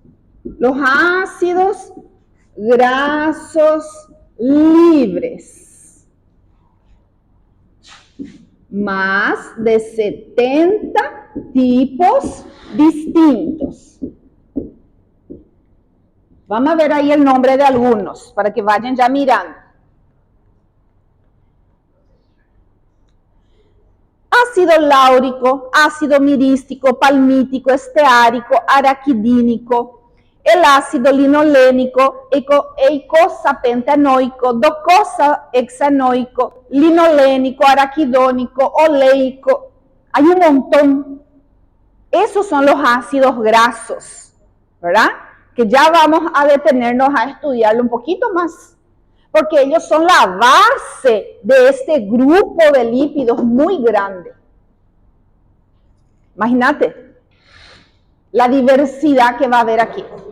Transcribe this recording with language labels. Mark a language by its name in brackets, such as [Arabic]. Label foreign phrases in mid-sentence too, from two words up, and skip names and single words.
[Spanish] Los ácidos grasos libres. Más de 70 tipos distintos. Vamos a ver ahí el nombre de algunos para que vayan ya mirando. Ácido láurico, ácido mirístico, palmítico, esteárico, araquidínico, el ácido linolénico, eicosapentanoico, docosahexanoico, linolénico, araquidónico, oleico. Hay un montón. Esos son los ácidos grasos, ¿verdad? Que ya vamos a detenernos a estudiarlo un poquito más, porque ellos son la base de este grupo de lípidos muy grande. Imagínate la diversidad que va a haber aquí.